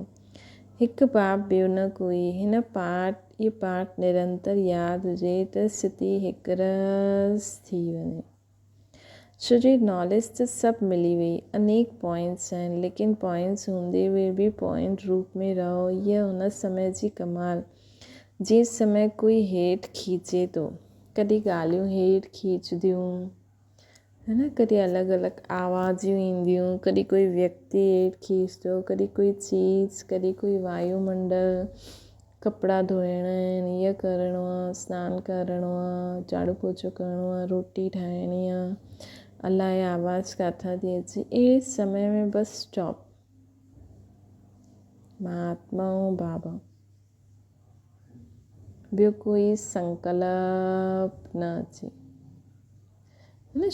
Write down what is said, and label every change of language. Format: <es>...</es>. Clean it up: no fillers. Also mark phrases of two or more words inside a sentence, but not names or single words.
<sd>हिकु बाप ॿियो न कोई। इहो पाठ निरंतर यादि हुजे त स्थिति हिकु रस थी वञे। छो जो नॉलेज त सभु मिली वई। अनेक पॉइंट्स आहिनि, लेकिन पॉइंट्स हूंदे हुए बि पॉइंट रूप में रहो। हीअ हुन समय जी कमाल।</sd> <hi>जिस समय</hi> <sd>कोई हेठि खीचे थो, कॾहिं ॻाल्हियूं हेठि खीचदियूं,</sd> <hi>है न।</hi> <sd>कॾहिं अलॻि अलॻि आवाज़ूं ईंदियूं, कॾहिं कोई व्यक्ति हेठि खीचंदो, कॾहिं कोई चीज़, कॾहिं कोई वायुमंडल। कपिड़ा धोइणा आहिनि, इहो करिणो आहे, सनानु करिणो आहे, झाड़ू पोछो करिणो आहे, रोटी ठाहिणी आहे, अलाए आवाज़ किथां थी अचे। अहिड़े समय में बसि स्टॉप। मां आत्मा ऐं बाबा, ॿियो कोई संकल्प न अचे, न।</sd>